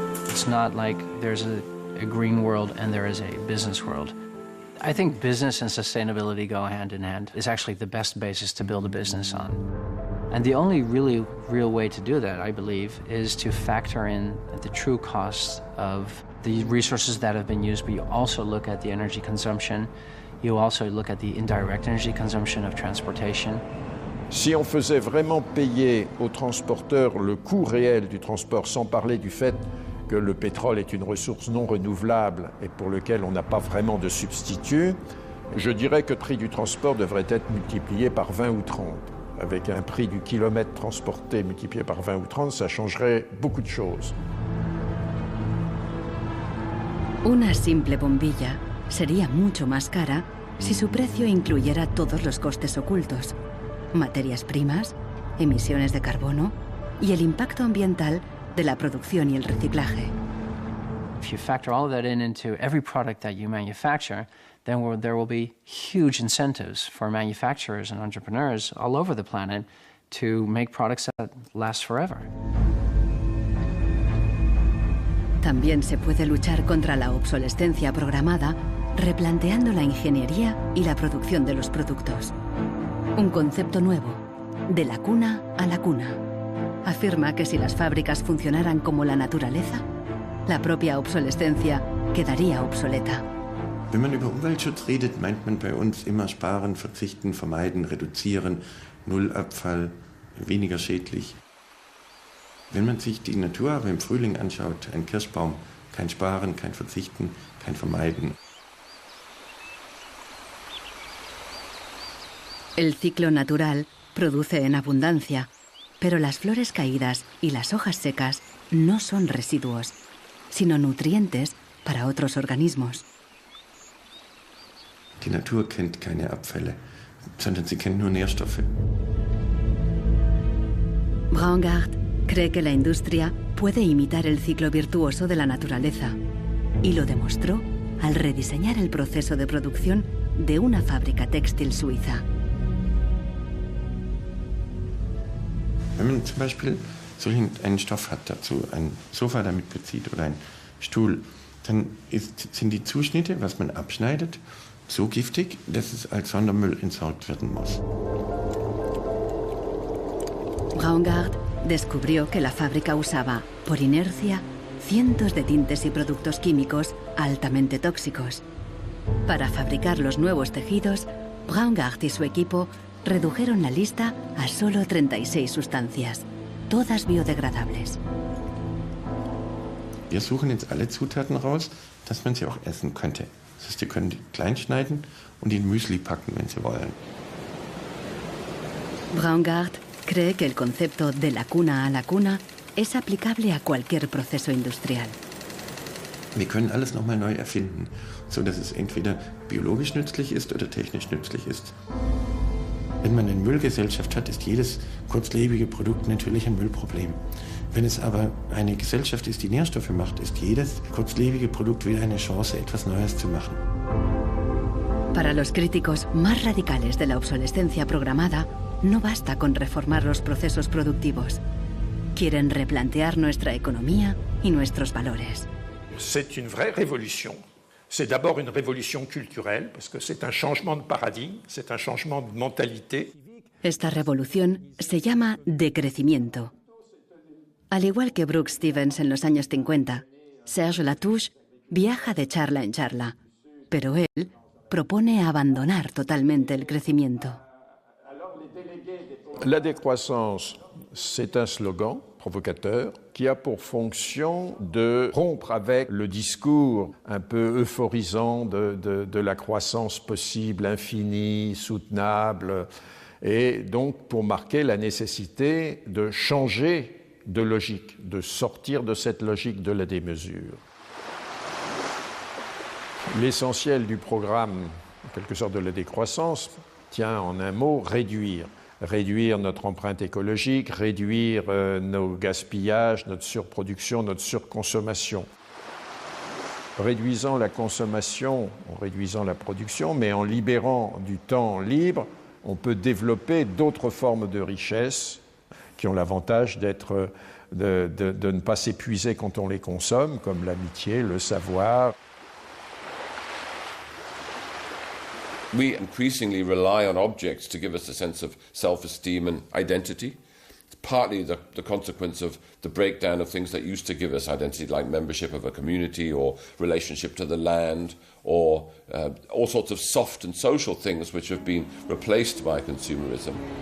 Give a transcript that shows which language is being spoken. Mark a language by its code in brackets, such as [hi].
[en] It's not like there's a green world and there is a business world. I think business and sustainability go hand in hand. It's actually the best basis to build a business on. And the only really real way to do that, I believe, is to factor in the true costs of the resources that have been used, but you also look at the energy consumption. You also look at the indirect energy consumption of transportation. [fr] Si on faisait vraiment payer aux transporteurs le coût réel du transport, sans parler du fait que le pétrole est une ressource non renouvelable et pour lequel on n'a pas vraiment de substitut, je dirais que le prix du transport devrait être multiplié par 20 ou 30. Avec un prix du kilomètre transporté multiplié par 20 ou 30, ça changerait beaucoup de choses. [es] Una simple bombilla sería mucho más cara si su precio incluyera todos los costes ocultos, materias primas, emisiones de carbono y el impacto ambiental de la producción y el reciclaje. [en] If you factor all of that into every product that you manufacture, then there will be huge incentives for manufacturers and entrepreneurs all over the planet to make products that last forever. [es] También se puede luchar contra la obsolescencia programada replanteando la ingeniería y la producción de los productos. Un concepto nuevo, de la cuna a la cuna. Afirma que si las fábricas funcionaran como la naturaleza, la propia obsolescencia quedaría obsoleta. [de] Wenn man über Umweltschutz redet, meint man bei uns immer sparen, verzichten, vermeiden, reduzieren, Nullabfall, weniger schädlich. Wenn man sich die Natur aber im Frühling anschaut, ein Kirschbaum, kein Sparen, kein Verzichten, kein Vermeiden. [es] El ciclo natural produce en abundancia, pero las flores caídas y las hojas secas no son residuos, sino nutrientes para otros organismos. [de] Die Natur kennt keine Abfälle, sondern sie kennt nur Nährstoffe. [es] Braungart cree que la industria puede imitar el ciclo virtuoso de la naturaleza y lo demostró al rediseñar el proceso de producción de una fábrica textil suiza. [de] Wenn man zum Beispiel so einen Stoff hat, dazu ein Sofa damit bezieht oder einen Stuhl, dann sind die Zuschnitte, was man abschneidet, so giftig, dass es als Sondermüll entsorgt werden muss. [es] Braungart descubrió que la fábrica usaba, por inercia, cientos de tintes y productos químicos altamente tóxicos. Para fabricar los nuevos tejidos, Braungart y su equipo redujeron la lista a solo 36 sustancias, todas biodegradables. [de] Wir suchen jetzt alle Zutaten raus, dass man sie auch essen könnte. Das heißt, Sie können die klein schneiden und in Müsli packen, wenn Sie wollen. [es] Braungart cree que el concepto de la cuna a la cuna es aplicable a cualquier proceso industrial. [de] Wir können alles nochmal neu erfinden, sodass es entweder biologisch nützlich ist oder technisch nützlich ist. Wenn man eine Müllgesellschaft hat, ist jedes kurzlebige Produkt natürlich ein Müllproblem. Wenn es aber eine Gesellschaft ist, die Nährstoffe macht, ist jedes kurzlebige Produkt wieder eine Chance, etwas Neues zu machen. [es] Para los críticos más radicales de la obsolescencia programada, no basta con reformar los procesos productivos. Quieren replantear nuestra economía y nuestros valores. [fr] C'est une vraie révolution. C'est d'abord une révolution culturelle, parce que c'est un changement de paradigme, c'est un changement de mentalité. [es] Esta revolución se llama decrecimiento. Al igual que Brooks Stevens en los años 50, Serge Latouche viaja de charla en charla, pero él propone abandonar totalmente el crecimiento. [fr] La décroissance, c'est un slogan provocateur qui a pour fonction de rompre avec le discours un peu euphorisant de la croissance possible, infinie, soutenable, et donc pour marquer la nécessité de changer de logique, de sortir de cette logique de la démesure. L'essentiel du programme, en quelque sorte de la décroissance, tient en un mot réduire. Réduire notre empreinte écologique, réduire nos gaspillages, notre surproduction, notre surconsommation. Réduisant la consommation, en réduisant la production, mais en libérant du temps libre, on peut développer d'autres formes de richesse qui ont l'avantage d'être, de ne pas s'épuiser quand on les consomme, comme l'amitié, le savoir. [en] We increasingly rely on objects to give us a sense of self-esteem and identity. It's partly the consequence of the breakdown of things that used to give us identity, like membership of a community or relationship to the land, or all sorts of soft and social things which have been replaced by consumerism.